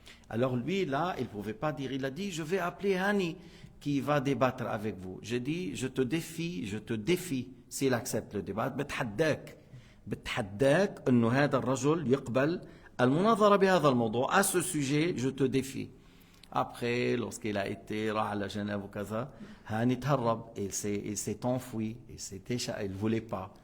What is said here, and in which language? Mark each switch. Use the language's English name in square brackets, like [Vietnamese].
[French] Alors lui là il ne pouvait pas dire. Il a dit je vais appeler Hani qui va débattre avec vous. J'ai dit je te défie s'il accepte le débat. [Arabic] بتحداك انه هذا الرجل يقبل المناظرة بهذا الموضوع. [French] À ce sujet, je te défie. Après, lorsqu'il a été [Arabic] راح على Genève وكذا, هاني تهرب, [French] il s'est enfui, il ne voulait pas.